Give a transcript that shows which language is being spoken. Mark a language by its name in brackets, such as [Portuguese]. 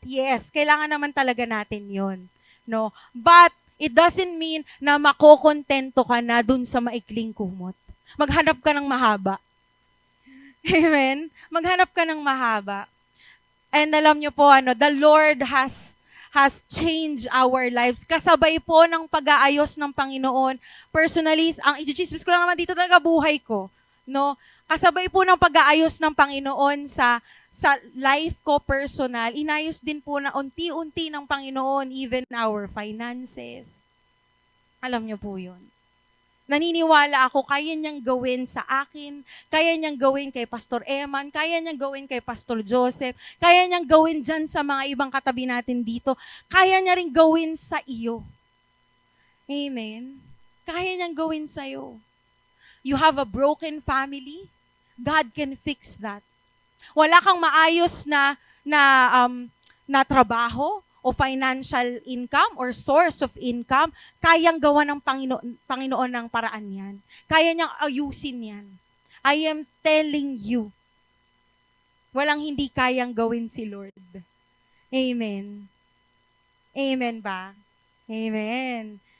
[Filipino] Yes, kailangan naman talaga natin yon, no? [English] But it doesn't mean [Filipino] na makokontento ka na dun sa maikling kumot. Maghanap ka ng mahaba. Amen? Maghanap ka ng mahaba. [English] And [Filipino] alam nyo po, [English] the Lord has changed our lives. [Filipino] Kasabay po ng pag-aayos ng Panginoon. Personally, ang i-chismis ko lang naman dito talaga buhay ko. No? Kasabay po ng pag-aayos ng Panginoon sa life ko personal, inayos din po na unti-unti ng Panginoon, even our finances. Alam niyo po yun. Naniniwala ako, kaya niyang gawin sa akin, kaya niyang gawin kay Pastor Eman, kaya niyang gawin kay Pastor Joseph, kaya niyang gawin dyan sa mga ibang katabi natin dito, kaya niya rin gawin sa iyo. Amen? Kaya niyang gawin sa iyo. [English] You have a broken family, God can fix that. [Filipino] Wala kang maayos na trabaho, o financial income or source of income, kayang gawa ng Panginoon ng paraan yan. Kaya niyang ayusin yan. [English] I am telling you, [Filipino] walang hindi kayang gawin si Lord. Amen. Amen ba? Amen.